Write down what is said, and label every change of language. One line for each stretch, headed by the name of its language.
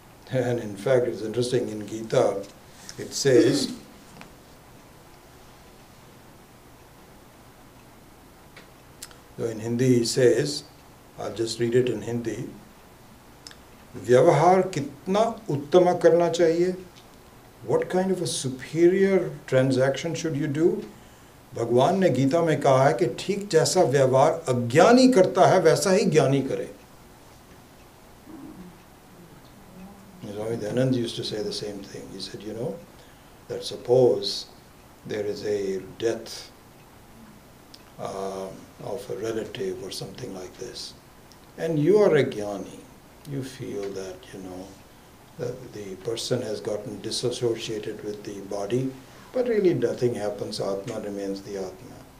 English: And in fact, it's interesting, in Gita, it says, so in Hindi he says, I'll just read it in Hindi,
Hindi: व्यवहार कितना उत्तम करना चाहिए?
English: What kind of a superior transaction should you do?
Hindi: भगवान ने गीता में कहा है कि ठीक जैसा व्यवहार अज्ञानी करता है वैसा ही ज्ञानी करे.
English: Swami Dayanand used to say the same thing. He said, that suppose there is a death of a relative or something like this, and you are a jnani, you feel that, that the person has gotten disassociated with the body, but really nothing happens, Atma remains the Atma.